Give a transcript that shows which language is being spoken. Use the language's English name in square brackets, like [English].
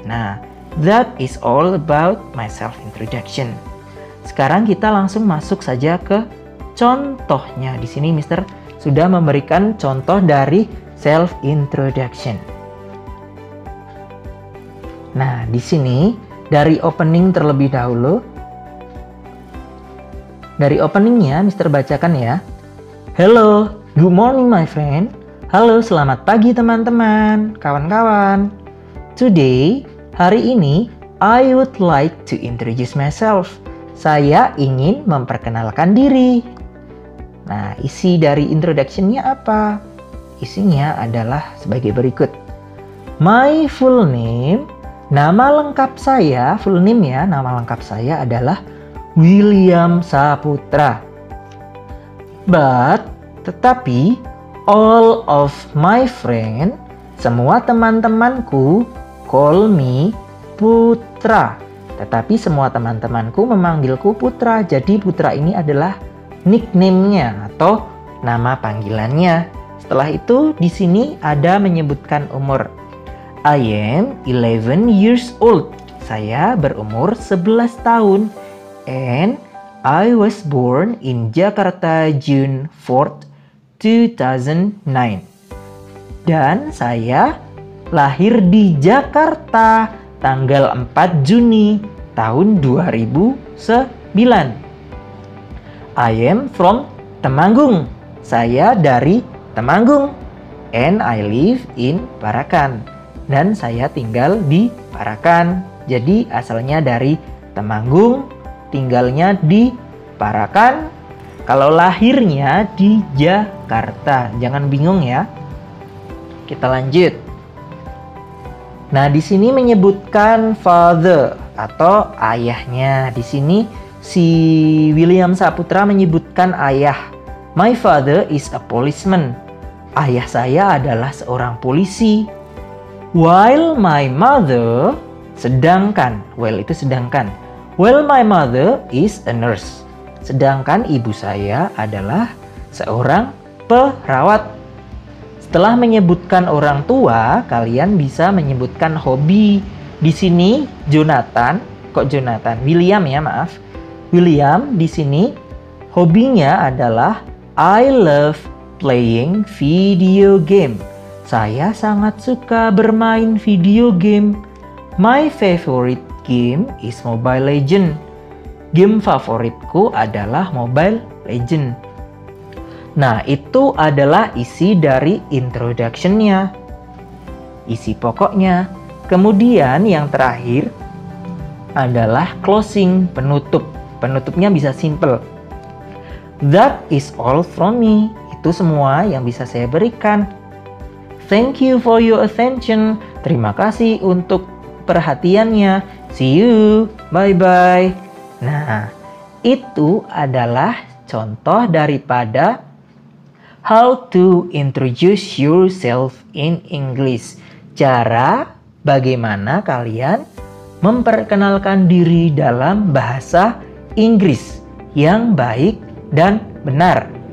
[English] Nah, that is all about my self introduction. [Indonesian] Sekarang kita langsung masuk saja ke contohnya. Di sini Mister sudah memberikan contoh dari self introduction. Nah, di sini dari opening terlebih dahulu. Dari openingnya Mister bacakan ya. [English] Hello, good morning my friend. [Indonesian] Halo, selamat pagi teman-teman, kawan-kawan. [English] Today, [Indonesian] hari ini, [English] I would like to introduce myself. [Indonesian] Saya ingin memperkenalkan diri. Nah, isi dari introduction-nya apa? Isinya adalah sebagai berikut. [English] My full name, [Indonesian] nama lengkap saya, [English] full name [Indonesian] ya, nama lengkap saya adalah William Saputra. Tetapi, [English] all of my friend, [Indonesian] semua teman-temanku, [English] call me Putra. [Indonesian] Tetapi semua teman-temanku memanggilku Putra. Jadi Putra ini adalah nickname-nya atau nama panggilannya. Setelah itu di sini ada menyebutkan umur. [English] I am 11 years old. [Indonesian] Saya berumur 11 tahun. [English] And I was born in Jakarta June 4th, 2009. [Indonesian] Dan saya lahir di Jakarta tanggal 4 Juni tahun 2009. [English] I am from Temanggung. [Indonesian] Saya dari Temanggung. [English] And I live in Parakan. [Indonesian] Dan saya tinggal di Parakan. Jadi asalnya dari Temanggung, tinggalnya di Parakan. Kalau lahirnya di Jakarta. Jangan bingung ya. Kita lanjut. Nah, di sini menyebutkan father atau ayahnya. Di sini si William Saputra menyebutkan ayah. [English] My father is a policeman. [Indonesian] Ayah saya adalah seorang polisi. [English] While my mother, [Indonesian] sedangkan, [English] while [Indonesian] itu sedangkan. [English] While my mother is a nurse. [Indonesian] Sedangkan ibu saya adalah seorang perawat. Setelah menyebutkan orang tua, kalian bisa menyebutkan hobi. Di sini Jonathan, William ya, maaf. [English] William [Indonesian] di sini hobinya adalah [English] I love playing video game. [Indonesian] Saya sangat suka bermain video game. [English] My favorite game is Mobile Legend. [Indonesian] Game favoritku adalah Mobile Legend. Nah, itu adalah isi dari introduction-nya. Isi pokoknya. Kemudian yang terakhir adalah closing, penutup. Penutupnya bisa simple. [English] That is all from me. [Indonesian] Itu semua yang bisa saya berikan. [English] Thank you for your attention. [Indonesian] Terima kasih untuk perhatiannya. [English] See you. Bye-bye. [Indonesian] Nah, itu adalah contoh daripada [English] how to introduce yourself in English. [Indonesian] Cara bagaimana kalian memperkenalkan diri dalam bahasa Inggris yang baik dan benar.